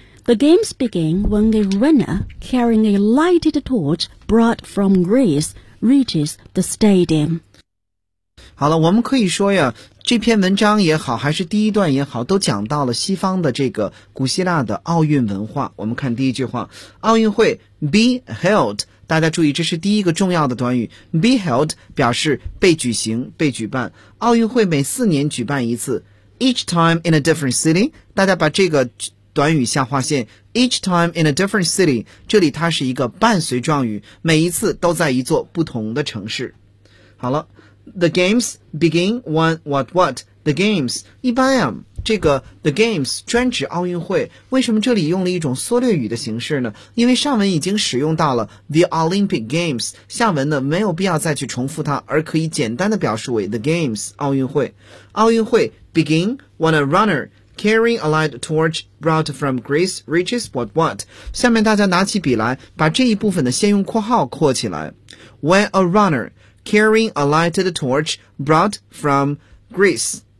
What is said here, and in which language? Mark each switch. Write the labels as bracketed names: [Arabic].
[English] The games begin when a runner carrying a lighted torch brought from Greece reaches the stadium. [Chinese] 好了，我们可以说呀，这篇文章也好，还是第一段也好，都讲到了西方的这个古希腊的奥运文化。我们看第一句话，奥运会 be held， 大家注意这是第一个重要的短语， be held 表示被举行被举办。奥运会每四年举办一次， [English] each time in a different city， [Chinese] 大家把这个短语下划线， each time in a different city， 这里它是一个伴随状语，每一次都在一座不同的城市。好了， [English] The games begin when what what? [Chinese] The games 一般呀，这个 the games 专指奥运会。为什么这里用了一种缩略语的形式呢？因为上文已经使用到了 the Olympic games， 下文呢没有必要再去重复它，而可以简单的表示为 the games 奥运会。 [English] 奥运会 begin when a runner carrying a light torch brought from Greece reaches what what? [Chinese] 下面大家拿起笔来，把这一部分的先用括号括起来。 [English] When a runner carrying a lighted torch brought from Greece，